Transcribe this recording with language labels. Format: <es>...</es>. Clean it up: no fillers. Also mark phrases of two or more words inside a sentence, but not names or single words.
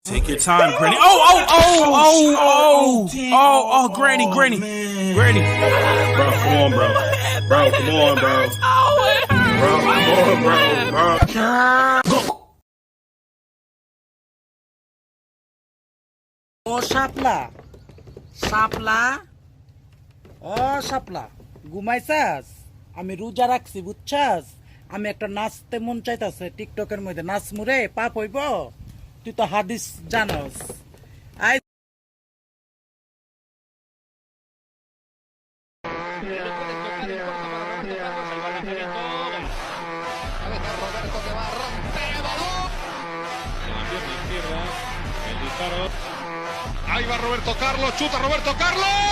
<en>Take your time, Granny. Oh, Granny. Granny. Bro, come on, bro. Bro, come on, bro. Bro, come on, bro.</en> <bn>ও শাপলা শাপলা ও শাপলা ঘুমাইছাস? আমি রোজা রাখছি বুঝছাস? আমি একটা নাচতে মন চাইতাছে টিকটকের মধ্যে নাচমু রে, পাপ হইব? তুই তো হাদিস জানস। আই</bn> <es>Ahí va Roberto Carlos, chuta Roberto Carlos.</es>